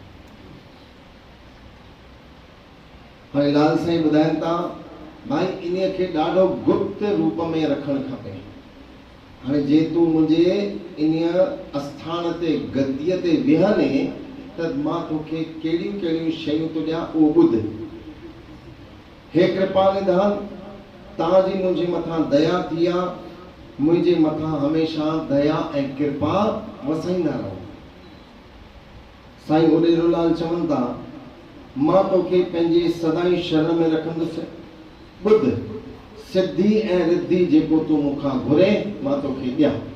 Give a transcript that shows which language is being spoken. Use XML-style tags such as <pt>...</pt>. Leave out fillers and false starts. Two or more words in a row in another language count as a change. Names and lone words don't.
<sd>हाणे लाल साईं ॿुधाइनि था भाई इन खे ॾाढो गुप्त रूप में रखणु खपे। हाणे जे तूं मुंहिंजे इन आस्थान ते गद्दीअ ते विहने त मां तोखे कहिड़ियूं कहिड़ियूं शयूं थो ॾियां, उहो ॿुध। हे कृपा निधान, तव्हांजी मुंहिंजे मथां दया थी आहे, मुंहिंजे मथां हमेशह दया ऐं कृपा वसाईंदा रहो। साईं उॾेरोलाल चवनि था मां तोखे पंहिंजे सदाई शरण में रखंदुसि। ॿुध, सिद्धि ऐं रिद्धि जेको तूं मूंखां घुरे मां तोखे ॾियां।</sd>